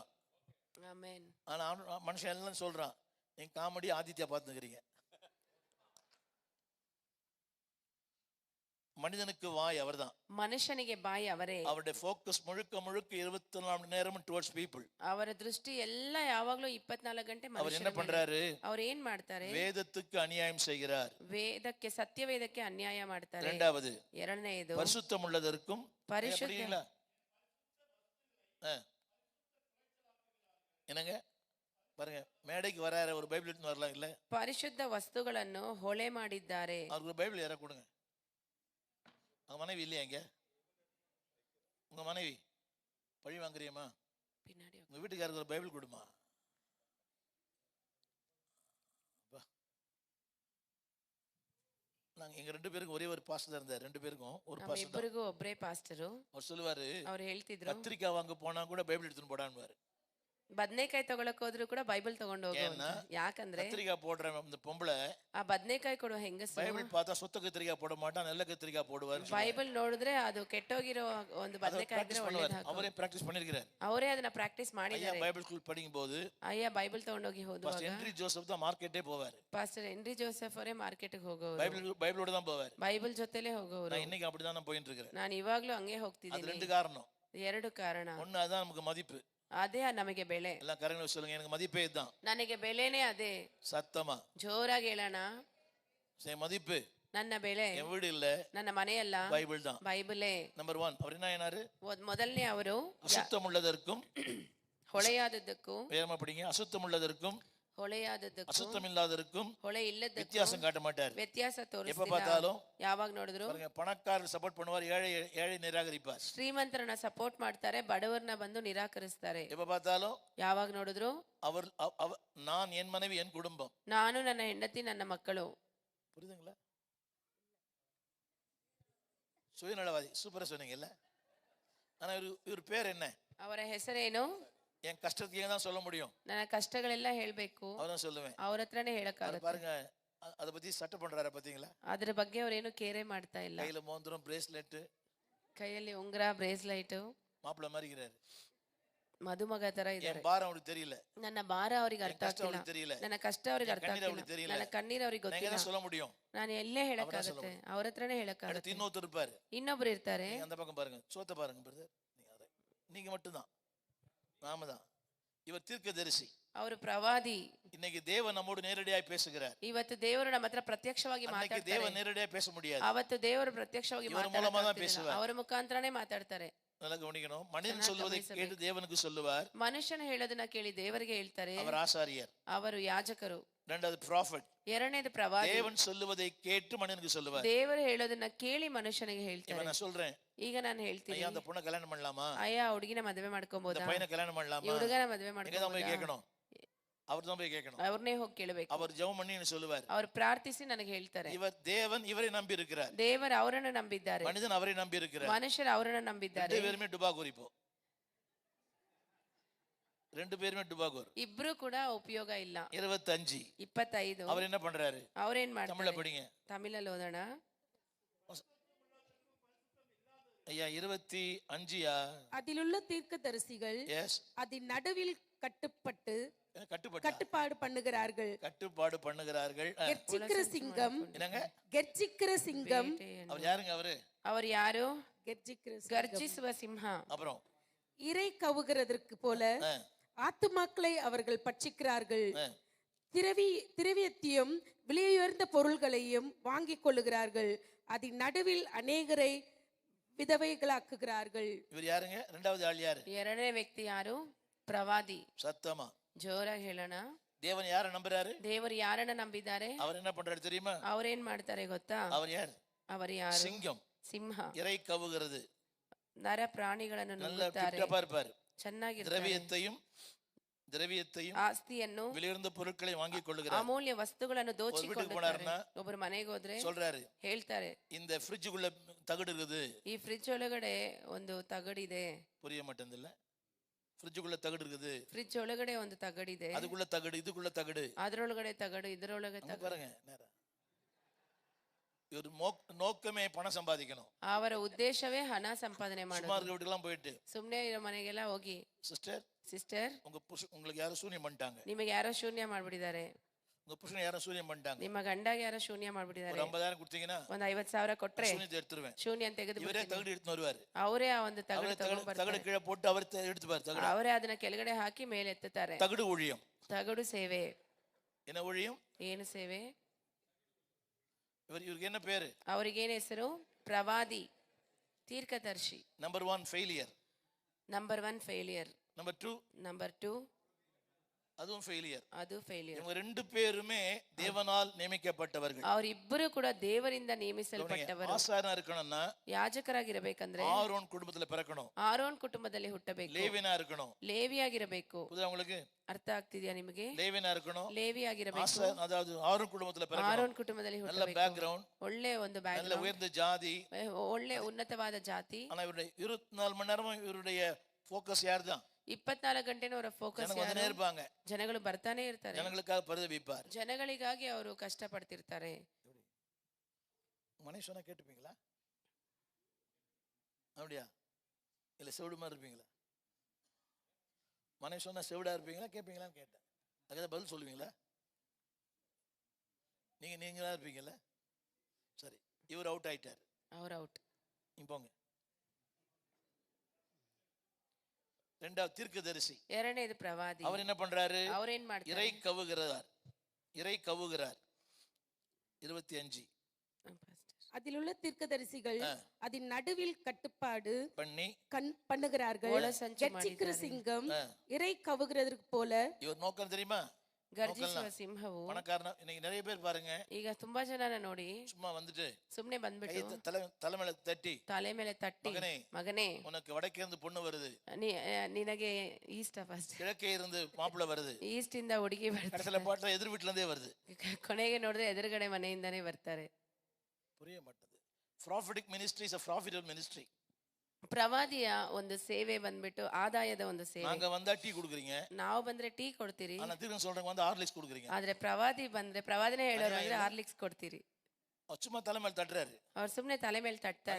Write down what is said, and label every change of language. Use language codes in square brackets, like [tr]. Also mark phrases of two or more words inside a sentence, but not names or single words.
[ta] ஆமென். ஆனா மனுஷன் எல்லாம் சொல்றான், நீங்க காமெடி ஆதித்யா பார்த்துக்கிறீங்க. மனிதனுக்கு வாய் அவர்தான். [kn] மனுஷனிಗೆ ಬಾಯಿ ಅವರೇ. [ta] அவருடைய ஃபோக்கஸ் முழுக்க 24 மணி நேரமும் [en] towards people. [kn] ಅವರ ದೃಷ್ಟಿ ಎಲ್ಲ ಯಾವಾಗಲೂ 24 ಗಂಟೆ ಮನುಷ್ಯರ ಮೇಲೆ. [ta] அவர் என்ன பண்றாரு? [kn] அவர் ಏನ್ ಮಾಡ್ತಾರೆ? [ta] வேதத்துக்கு அநியாயம் செய்கிறார். [kn] ವೇದಕ್ಕೆ, ಸತ್ಯವೇದಕ್ಕೆ ಅನ್ಯಾಯ ಮಾಡ್ತಾರೆ. [ta] இரண்டாவது, [kn] ಎರಡನೆಯದು, [ta] பரிசுத்தம் உள்ளதற்கும். [kn] ಪರಿಶುದ್ಧ. [ta] என்னங்க பாருங்க, மேடைக்கு வராரு, ஒரு பைபிள் எடுத்து வரலாம் இல்ல? [kn] ಪರಿಶುದ್ಧ ವಸ್ತುಗಳನ್ನು ಹೊಳೆ ಮಾಡಿದ್ದಾರೆ. [ta] அவருக்கு பைபிள் யாரா கொடுங்க. உங்க மனைவி இல்லையா இங்க? உங்க மனைவி பழி வாங்குறியம்மா? பின்னாடி உங்க வீட்டுக்காரருக்கு ஒரு பைபிள் கொடுமா. நாங்க எங்க 2 பேருக்கு ஒரே ஒரு பாஸ்டர் இருந்தார். 2 பேருக்கும் ஒரு பாஸ்டர். [kn] ಇಬ್ಬರಿಗೂ ಒಬ್ಬರೇ ಪಾಸ್ಟರು. [ta] அவர் சொல்லுவாரு, [kn] ಅವರು ಹೇಳ್ತಿದ್ರು, [ta] கத்திரிக்காய் வாங்க போனா கூட பைபிள் எடுத்துட்டு போடான்னுவாரு. [kn] ಬದನೆಕಾಯಿ ತಗೊಳಕ್ ಹೋದ್ರು ಕೂಡ ಬೈಬಲ್ ತಗೊಂಡು ಹೋಗೋದು. ಯಾಕಂದ್ರೆ [ta] கத்திரிக்காய் போடுற அந்த பொம்பளை, [kn] ಆ ಬದನೆಕಾಯಿ ಕೊಡುವ ಹೆಂಗಸು [ta] பைபிள் பார்த்தா சுத்த கத்திரிக்காய் போட மாட்டான், நல்ல கத்திரிக்காய் போடுவார். [kn] ಬೈಬಲ್ ನೋಡಿದ್ರೆ ಅದು ಕೆಟ್ಟೋಗಿರೋ ಒಂದು ಬದನೆಕಾಯಿ ಇದ್ರೆ ಒಳ್ಳೆಯದು. [ta] அவரೇ ಪ್ರಾಕ್ಟೀಸ್ பண்ணிருக்காரு. [kn] ಅವರೇ ಅದನ್ನ ಪ್ರಾಕ್ಟೀಸ್ ಮಾಡಿದ್ದಾರೆ. [en] Bible school [ta] படிக்கும்போது [kn] ಅಯ್ಯ ಬೈಬಲ್ ತಗೊಂಡೋಗಿ ಹೋಗುವಾಗ [ta] பாஸ்டர் ஹென்றி ஜோசப் தான் மார்க்கெட்டே போவார். [kn] ಪಾಸ್ಟರ್ ಹೆನ್ರಿ ಜೋಸೆಫ್ ಅವರೇ ಮಾರ್ಕೆಟ್ಗೆ ಹೋಗೋರು. [ta] பைபிளோட தான் போவார். [kn] ಬೈಬಲ್ ಜೊತೆಲೇ ಹೋಗೋರು. [ta] நான் இன்னைக்கு அப்படிதான் நான் போயிட்டு இருக்கேன். [kn] ನಾನು ಇವಾಗ್ಲೂ ಹಂಗೆ ಹೋಗ್ತಿದ್ದೀನಿ. [ta] அது 2 காரணம். [kn] 2 ಕಾರಣ. [ta] ஒன்னு, அதான் நமக்கு மதிப்பு. [kn] ಅದೇ ನಮಗೆ ಬೆಲೆ. [ta] ಎಲ್ಲ ಕರೆಗಳು சொல்லுங்க, எனக்கு மதிப்பே இதுதான். [kn] ನನಗೆ ಬೆಲೆನೇ ಅದೇ. [ta] சத்தமா [kn] ಜೋರಾಗಿ ಹೇಳೋಣ. [ta] மதிப்பு, [kn] ನನ್ನ ಬೆಲೆ [ta] என் வீடு இல்ல, [kn] ನನ್ನ ಮನೆ ಅಲ್ಲ, [ta] பைபிள் தான். [kn] ಬೈಬಲೇ. [ta] நம்பர் 1. அவர் என்ன ஆனாரு? [kn] ಮೊದಲನೇ ಅವರು [ta] அசுத்தம் உள்ளதற்கும் [kn] ಹೊಳೆಯಾದದ್ದಕ್ಕೂ. [ta] வேகமா படிங்க. அசுத்தம் உள்ளதற்கும் [kn] ಹೊಳೆಯಾದದ್ದಕ್ಕೂ [ta] அசுத்தம் இல்லாததற்கும் [kn] ಹೊಳೆ ಇಲ್ಲದಕ್ಕೂ [ta] வித்தியாசம் காட்ட மாட்டார். [kn] ವ್ಯತ್ಯಾಸ [ta] எப்ப [kn] ತೋರಿಸ್ತಿಲ್ಲ. [ta] பார்த்தாலும் [kn] ಯಾವಾಗ ನೋಡಿದ್ರು [ta] பாருங்க, பணக்காரர் சப்போர்ட் பண்ணுவார், ஏழை நிராகரிப்பார். [kn] ಶ್ರೀಮಂತರನ್ನ ಸಪೋರ್ಟ್ ಮಾಡ್ತಾರೆ, ಬಡವರನ್ನ ಬಂದು ನಿರಾಕರಿಸ್ತಾರೆ. [ta] எப்ப பார்த்தாலும் [kn] ಯಾವಾಗ ನೋಡಿದ್ರು [ta] அவர் நான், என் மனைவி, என் குடும்பம். [kn] ನಾನು, ನನ್ನ ಹೆಂಡತಿ, ನನ್ನ ಮಕ್ಕಳು. [ta] புரியுதுங்களா? சுயநலவாதி. சூப்பரா சொன்னீங்கல்ல. ஆனா இவர் பேர் என்ன? [kn] ಅವರ ಹೆಸರೇನು? [ta] என் கஷ்டத்தையே தான் சொல்ல முடியும். [kn] ನನ್ನ ಕಷ್ಟಗಳೆಲ್ಲ ಹೇಳ್ಬೇಕು, [ta] அவதான் சொல்லுவேன். [kn] ಅವ್ರ ಹತ್ರನೇ ಹೇಳಕ್ಕಾಗುತ್ತೆ. [ta] பாருங்க, அத பத்தி சட்டை பண்றாரு பாத்தீங்களா? [kn] ಅದ್ರ ಬಗ್ಗೆ ಅವ್ರೇನು ಕೇರೆ ಮಾಡ್ತಾ ಇಲ್ಲ. [ta] கையில மோந்திரம், பிரேஸ்லெட், [kn] ಕೈಯಲ್ಲಿ ಉಂಗುರ, ಬ್ರೇಸ್ಲೈಟ್, [ta] மாப்பிள்ள மாதிரி இருக்கிறாரு. [kn] ಮದುಮಗ ತರ ಇದ್ದಾರೆ. [ta] என் பாரம் அவருக்கு தெரியல, [kn] ನನ್ನ ಭಾರ ಅವ್ರಿಗೆ ಅರ್ಥ ಆಗ್ತಿಲ್ಲ, [ta] தெரியல, [kn] ನನ್ನ ಕಷ್ಟ ಅವ್ರಿಗೆ ಅರ್ಥ ಆಗ್ತಿಲ್ಲ, ನನ್ನ ಕಣ್ಣೀರ್ ಅವ್ರಿಗೆ ಗೊತ್ತಿಲ್ಲ. [ta] சொல்ல முடியும். [kn] ನಾನು ಎಲ್ಲೇ ಹೇಳಕ್ಕಾಗುತ್ತೆ, ಅವ್ರ ಹತ್ರನೇ ಹೇಳಕ್ಕಾಗುತ್ತೆ. [ta] இன்னொருத்தர் இருப்பாரு, [kn] ಇನ್ನೊಬ್ರು ಇರ್ತಾರೆ. [ta] அந்த பக்கம் பாருங்க, சோத்த பாருங்க பிரதர், நீங்க மட்டும்தான், நாம தான். இவர் தீர்க்கதரிசி, [kn] ಅವರು ಪ್ರವಾದಿ. [ta] இன்னைக்கு தேவன் நம்மோடு நேரடியாக பேசுகிறார். [kn] ಇವತ್ತು ದೇವರು ನಮ್ಮ ಹತ್ರ ಪ್ರತ್ಯಕ್ಷವಾಗಿ ಮಾತಾಡ್ತಾರೆ. [ta] தேவன் நேரடியாக பேச முடியாது, [kn] ಅವತ್ತು ದೇವರು ಪ್ರತ್ಯಕ್ಷವಾಗಿ ಮಾತಾಡ್ತಾರೆ, ಅವರ ಮುಖಾಂತರನೇ ಮಾತಾಡ್ತಾರೆ. [ta] நல்லா கவனிக்கணும். மனிதன் சொல்வதை கேட்டு தேவனுக்கு சொல்லுவார். [kn] ಮನುಷ್ಯನ ಹೇಳೋದನ್ನ ಕೇಳಿ ದೇವರಿಗೆ ಹೇಳ್ತಾರೆ. [ta] அவர் ஆசாரியர், [kn] ಅವರು ಯಾಜಕರು. [ta] இரண்டாவது ப்ராஃபட், [kn] ಎರಡನೇದು ಪ್ರವಾದಿ. [ta] தேவன் சொல்லுவதை கேட்டு மனிதனுக்கு சொல்லுவார். [kn] ದೇವರು ಹೇಳೋದನ್ನ ಕೇಳಿ ಮನುಷ್ಯನಿಗೆ ಹೇಳ್ತಾರೆ. [ta] நான் சொல்றேன், [kn] ಈಗ ನಾನು ಹೇಳ್ತೀನಿ, [ta] அந்த பொண்ணை கல்யாணம் பண்ணலாமா, [kn] ಅಯ್ಯ ಹುಡುಗಿನ ಮದುವೆ ಮಾಡ್ಕೊಬಹುದಾ, [ta] இந்த பையனை கல்யாணம் பண்ணலாமா, [kn] ಹುಡುಗನ ಮದುವೆ ಮಾಡ್ಕೊಬಹುದಾ, [ta] கேட்கணும். அவர் தான் போய் கேட்கணும், [kn] ಅವ್ರನ್ನೇ ಹೋಗಿ ಕೇಳಬೇಕು. [ta] அவர் ஜெபம் பண்ணி சொல்லுவார், [kn] ಅವರು ಪ್ರಾರ್ಥಿಸಿ ನನಗೆ ಹೇಳ್ತಾರೆ. [ta] தேவன் இவரை நம்பி இருக்கிறார், [kn] ದೇವರು ಅವರನ್ನು ನಂಬಿದ್ದಾರೆ, [ta] மனிதன் அவரை நம்பி இருக்கிறார், [kn] ಮನುಷ್ಯರು ಅವರನ್ನು ನಂಬಿದ್ದಾರೆ. [ta] ரெண்டு பேருமே டுபாகூர். இப்போ ரெண்டு பேருமே டுபாகூர், [kn] ಇಬ್ರು ಕೂಡ ಉಪಯೋಗ ಇಲ್ಲ. [ta] 25 அவர் என்ன பண்றாரு? [kn] ಅವ್ರೇನ್ ಮಾಡ್ತಾರೆ? [ta] தமிழ்ல படிங்க. [kn] ತಮಿಳಲ್ಲಿ ಓದೋಣ. [ta] ஐயா 25 அதிலுள்ள தீர்க்கதரிசிகள் அதன் நடுவில் கட்டுப்பாடு பண்ணுகிறார்கள். கெர்ச்சிக்கிற சிங்கம், கெர்ச்சிக்கிற சிங்கம். அவர் யாருங்க? அவர் யாரு? [kn] கர்ஜிசுவ சிம்ஹம். [ta] அப்புறம் இறை கவுகிறதற்கு போல ஆத்துமாக்களை அவர்கள் பட்சிக்கிறார்கள். திரவியத்தையும் விலையுயர்ந்த பொருள்களையும் வாங்கிக் கொள்ளுகிறார்கள். அதன் நடுவில் அநேகரை விதவைகளாக்குகிறார்கள். இவர் யாருங்க? இரண்டாவது ஆள் யாரு? [kn] ಎರಡನೇ ವ್ಯಕ್ತಿ ಯಾರು? ಪ್ರವಾದಿ. [ta] சத்தமா [kn] ಜೋರಾಗಿ ಹೇಳೋಣ. [ta] தேவன் யாரை நம்புறாரு? [kn] ದೇವರು ಯಾರನ್ನ ನಂಬಿದ್ದಾರೆ? [ta] அவர் என்ன பண்றாரு தெரியுமா? [kn] அவரேನ್ ಮಾಡ್ತಾರೆ ಗೊತ್ತಾ? [ta] அவர் யார்? [kn] அவர் ಯಾರು? [ta] சிங்கம். [kn] ಸಿಂಹ. [ta] இறை கவுகிறது. [kn] ನರ ಪ್ರಾಣಿಗಳನ್ನು ನುಂಗುತ್ತಾರೆ. [ta] நல்ல [kn] ಚೆನ್ನಾಗಿರ್ತಾರೆ. [ta] திரவியத்தையும் [kn] ಆಸ್ತಿಯನ್ನು [ta] விலையுயர்ந்த பொருட்களை வாங்கி கொள்ளுகிறார். [kn] ಅಮೂಲ್ಯ ವಸ್ತುಗಳನ್ನು ದೋಚಿಕೊಳ್ಳುತ್ತಾರೆ. ಒಬ್ಬರು ಮನೆಗೆ ಹೋದ್ರೆ [ta] சொல்றாரு, [kn] ಹೇಳ್ತಾರೆ, [ta] இந்த ஃப்ரிட்ஜுக்குள்ள தகடு இருக்குது. [kn] ಈ ಫ್ರಿಡ್ಜ್ ಒಳಗಡೆ ಒಂದು ತಗಡಿದೆ. [ta] புரிய மாட்டேங்குதுல்ல? ஃப்ரிட்ஜுக்குள்ள தகடு இருக்குது. [kn] ಫ್ರಿಡ್ಜ್ ಒಳಗಡೆ ಒಂದು ತಗಡಿದೆ. [ta] அதுக்குள்ள தகடு, இதுக்குள்ள தகடு, [kn] ಅದರೊಳಗಡೆ ತಗಡು, ಇದರೊಳಗೆ ತಗಡು. [ta] பாருங்க, ஒரு நோக்கமே பணம் சம்பாதிக்கணும். [kn] ಅವರ ಉದ್ದೇಶವೇ ಹಣ ಸಂಪಾದನೆ ಮಾಡೋದು. [ta] சுமார் வீட்டுக்கெல்லாம் போயிட்டு [kn] ಸುಮ್ಮನೆ ಇರೋ ಮನೆಗೆಲ್ಲ ಹೋಗಿ, ಸಿಸ್ಟರ್ [ta] உங்களுக்கு யாரும் சூனியம் பண்ணிட்டாங்க, [kn] ನಿಮಗೆ ಯಾರೋ ಶೂನ್ಯ ಮಾಡ್ಬಿಟ್ಟಿದ್ದಾರೆ, [ta] உங்க புருஷன் யாரும் சூனியம் பண்ணிட்டாங்க, [kn] ನಿಮ್ಮ ಗಂಡಗೆ ಯಾರೋ ಶೂನ್ಯ ಮಾಡ್ಬಿಟ್ಟಿದ್ದಾರೆ, [ta] 50,000 கொடுத்தீங்கன்னா [kn] ಒಂದು 50,000 ಕೊಟ್ರೆ [ta] சூனியத்தை எடுத்துருவேன், [kn] ಶೂನ್ಯ ತೆಗೆದು [ta] ಇವರೇ தகடு எடுத்து வருவாரு. [kn] ಅವರೇ ಆ ಒಂದು ತಗಡು [ta] தகடு கீழே போட்டு அவர் எடுத்துப்பாரு. தகடு [kn] ಅವರೇ ಅದನ್ನ ಕೆಳಗಡೆ ಹಾಕಿ ಮೇಲೆ ಎತ್ತುತ್ತಾರೆ. [ta] தகடு ஊழியம். [kn] ತಗಡು ಸೇವೆ. [ta] என்ன ஊழியம்? [kn] ಏನು ಸೇವೆ? [ta] இவருக்கு என்ன பேரு? [kn] ಅವರಿಗೇನು ಹೆಸರು? ಪ್ರವಾದಿ, ತೀರ್ಕದರ್ಶಿ. [en] number 1 failure. number 1 failure. number 2 [ta] அதுவும் ஃபெயிலியர். அது ஃபெயிலியர். இவங்க ரெண்டு பேருமே தேவனால் நியமிக்கப்பட்டவர்கள். [kn] ಅವರಿಬ್ಬರು ಕೂಡ ದೇವರಿಂದ ನೇಮಿಸಲ್ಪಟ್ಟವರು. [ta] ஆசாரனா இருக்கணும்னா [kn] ಯಾಜಕರಾಗಿರಬೇಕಂದ್ರೆ [ta] ஆரோன் குடும்பத்துல பிறக்கணும். [kn] ಆರೋನ್ ಕುಟುಂಬದಲ್ಲಿ ಹುಟ್ಟಬೇಕು. [ta] ಲೇವಿಯனா இருக்கணும். [kn] ಲೇವಿಯಾಗಿರಬೇಕು. [ta] புரியுதா உங்களுக்கு? [kn] ಅರ್ಥ ಆಗ್ತಿದ್ಯಾ ನಿಮಗೆ? [ta] ಲೇವಿಯனா இருக்கணும். [kn] ಲೇವಿಯಾಗಿರಬೇಕು. [ta] அதாவது ஆரோன் குடும்பத்துல பிறக்கணும். [kn] ಆರೋನ್ ಕುಟುಂಬದಲ್ಲಿ ಹುಟ್ಟಬೇಕು. [ta] நல்ல ಬ್ಯಾಕ್ಗ್ರೌಂಡ್, [kn] ಒಳ್ಳೆ ಒಂದು ಬ್ಯಾಕ್ಗ್ರೌಂಡ್, [ta] நல்ல ಉயர்ந்த ஜாதி, [kn] ಒಳ್ಳೆ ಉನ್ನತವಾದ ಜಾತಿ. [ta] ஆனா இவருடைய 24 மணி நேரமும் இவருடைய ஃபோக்கஸ் யார்தான்? [kn] 24 ಗಂಟೆನೂ ಅವರ ಫೋಕಸ್ [ta] இருப்பாங்க. [kn] ಜನಗಳು ಬರ್ತಾನೆ ಇರ್ತಾರೆ. [ta] ಜನங்களுக்காக பரிதபிப்பார். [kn] ಜನಗಳಿಗಾಗಿ ಅವರು ಕಷ್ಟ ಪಡ್ತಿರ್ತಾರೆ. [ta] மனைவி சொன்னா கேட்டுப்பீங்களா? அப்படியா? இல்ல செவிடு மாதிரி இருப்பீங்களா? மனைவி சொன்னா செவிடா இருப்பீங்களா கேட்பீங்களான்னு கேட்டேன். அதுக்கு பதில் சொல்லுவீங்களா? நீங்களா இருப்பீங்கல்ல? சரி, இவர் அவுட் ஆயிட்டார். அவர் அவுட். போங்க. இரண்டாவது தீர்க்கதரிசி. [kn] ಎರಡನೇದು ಪ್ರವಾದಿ. [ta] அவர் என்ன பண்றாரு? [kn] அவர் ಏನು ಮಾಡ್ತಾರೆ? [ta] இறை கவுகிறார். 25. அதிலுள்ள தீர்க்கதரிசிகள் அதன் நடுவில் கட்டுப்பாடு பண்ணுகிறார்கள். கெர்ச்சிக்கிற சிங்கம் இறை கவுகிறதற்கு போல. இவர் நோக்கம் தெரியுமா? [kn] ಗರ್ಜಿಸುವ ಸಿಂಹವು [ta] பணக்காரன இன்னைக்கு நிறைய பேர் பாருங்க, [kn] ಈಗ ತುಂಬಾ ಜನನ ನೋಡಿ [ta] சும்மா வந்துட்டு [kn] ಸುಮ್ನೆ [ta] கை [kn] ಬಂದ್ಬಿಟ್ಟು [ta] தலை மேல தட்டி, [kn] ತಲೆ ಮೇಲೆ ತಟ್ಟಿ [ta] மகனே [kn] ಮಗನೇ [ta] உனக்கு வடக்கே இருந்து பொண்ணு வருது, [kn] ನಿನಗೆ [en] east first [ta] கிழக்கே இருந்து மாப்பிள்ளை வருது, [kn] ಈಸ್ಟ್ ಇಂದ ಹುಡುಗಿ ಬರ್ತಾರೆ, [ta] கடைசியில பாட்டுல எதிர் வீட்டுல இருந்தே வருது. [kn] ಕೊನೆಗೆ ನೋಡಿದ್ರೆ ಎದುರುಗಡೆ ಮನೆಯಿಂದಾನೇ ಬರ್ತಾರೆ. [ta] புரிய மாட்டது. [en] prophetic ministry is a profitable ministry. [kn] ಪ್ರವಾದಿಯ ಒಂದು ಸೇವೆ ಬಂದ್ಬಿಟ್ಟು ಆದಾಯದ ಒಂದು ಸೇವೆ. [ta] நாங்க வந்தா டீ குடுக்குறீங்க, [kn] ನಾವು ಬಂದ್ರೆ ಟೀ ಕೊಡ್ತೀರಿ, [ta] ஆனா தீர்க்கதரிசி சொல்றவங்க வந்து ஹார்லிக்ஸ் குடுக்குறீங்க. [kn] ಆದ್ರೆ ಪ್ರವಾದಿ ಬಂದ್ರೆ ಪ್ರವಾದನೆ ಹೇಳೋರು ಅಂದ್ರೆ ಹಾರ್ಲಿಕ್ಸ್ ಕೊಡ್ತೀರಿ. [ta] அவர் சும்மா தலை மேல தட்டுறாரு, [kn] ಅವ್ರು ಸುಮ್ನೆ ತಲೆ ಮೇಲೆ ತಟ್ತಾರೆ,